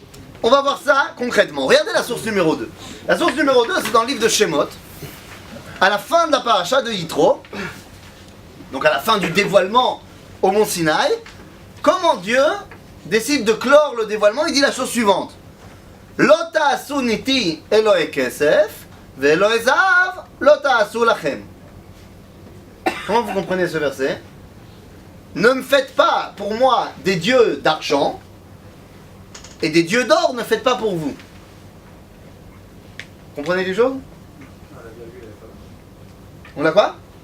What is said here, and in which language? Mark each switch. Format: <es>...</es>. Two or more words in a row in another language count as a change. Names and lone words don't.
<fr>On va voir ça concrètement. Regardez la source numéro 2. La source numéro 2, c'est dans le livre de Shemot. À la fin de la paracha de Yitro, donc à la fin du dévoilement au mont Sinaï, comment Dieu décide de clore le dévoilement? Il dit la chose suivante.</fr> <he>לא תעשו אתי אלוהי כסף, ואלוהי זהב לא תעשו לכם.</he> <fr>Comment vous comprenez ce verset? Ne me faites pas pour moi des dieux d'argent, et des dieux d'or ne faites pas pour vous. Comprenez les choses? On a quoi?</fr>